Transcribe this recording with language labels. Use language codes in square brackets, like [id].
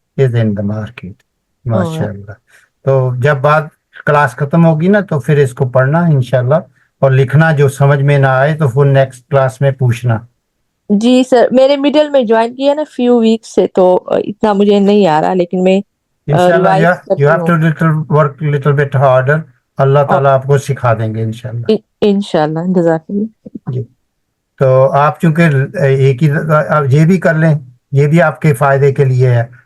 [en] Is in the market. माशाल्लाह। [hi] तो जब बात क्लास खत्म होगी ना, तो फिर इसको पढ़ना इंशाल्लाह, और लिखना। जो समझ में ना आए तो फिर नेक्स्ट क्लास में पूछना। जी सर, मेरे मिडिल में ज्वाइन किया ना फ्यू वीक से, तो इतना मुझे नहीं आ रहा, लेकिन मैं [en] इंशाल्लाह you have to work little bit harder. [hi] अल्लाह ताला आपको सिखा देंगे इंशाल्लाह। इंशाल्लाह, जज़ाकल्लाह जी। तो आप चूंकि एक ही आप ये भी कर लें, ये भी आपके फायदे के लिए है।